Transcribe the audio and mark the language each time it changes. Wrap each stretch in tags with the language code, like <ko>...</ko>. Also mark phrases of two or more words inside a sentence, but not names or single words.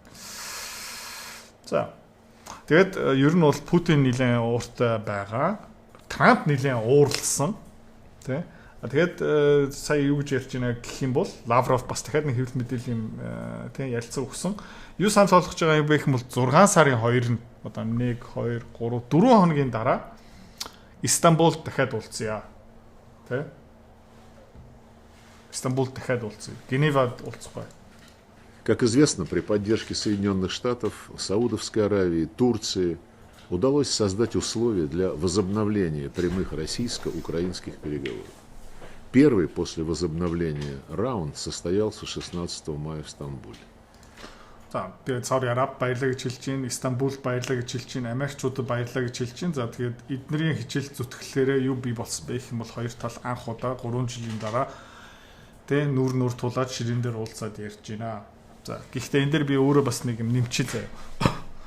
<mn>За. Тэгээд ер нь бол Путин нэлээд ууртай байгаа. Трамп нэлээд ууралсан. Тэ. Тэгээд сая юу гэж ярьж байна гэх юм бол Лавров бас дахиад нэг хэвлэл мэдээллийн тийм ярилцсан өгсөн. Юу санал болгож байгаа юм бэ гэх юм бол 6 сарын 2-нд одоо 1 2 3 4 хоногийн дараа Истанбулд дахиад уулзъя. Тэ? Истанбулд дахиад уулзъя. Геневад уулзахгүй.</mn> <ru>Как известно, при поддержке Соединенных Штатов, Саудовской Аравии, Турции удалось создать условия для возобновления прямых российско-украинских переговоров. Первый после возобновления раунд состоялся 16 мая в Стамбуле.</ru> <mn>За тэгээд Сауди Араб баярлаа гэж хэлж байна, Истанбул баярлаа гэж хэлж байна, Америкчуудад баярлаа гэж хэлж байна. За тэгээд эднэрийн хичээл зүтгэлээрээ юу бий болсон бэ гэх юм бол хоёр тал анх удаа 3 жилийн дараа тэ нүр тулаад ширээн дээр уулзаад ярьж байна. За гэхдээ энэ дээр би өөрөө бас нэг юм нэмчихээ заяа.</mn>